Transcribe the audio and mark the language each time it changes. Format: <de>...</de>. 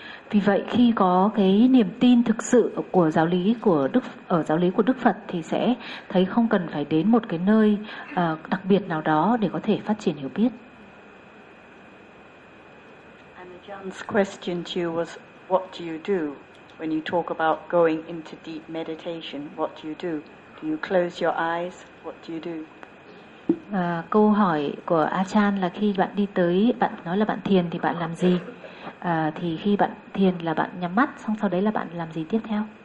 <vi>Vì vậy khi có cái niềm tin thực sự của giáo lý của Đức ở giáo lý của Đức Phật thì sẽ thấy không cần phải đến một cái nơi đặc biệt nào đó để có thể phát triển hiểu biết.</vi> <en>John's question to you was, what do you do when you talk about going into deep meditation? What do you do? Do you close your eyes? What do you do?</en> <vi>Câu hỏi của Achan là khi bạn đi tới, bạn nói là bạn thiền thì bạn làm gì? Thì khi bạn thiền là bạn nhắm mắt, xong sau đấy là bạn làm gì tiếp theo?</vi>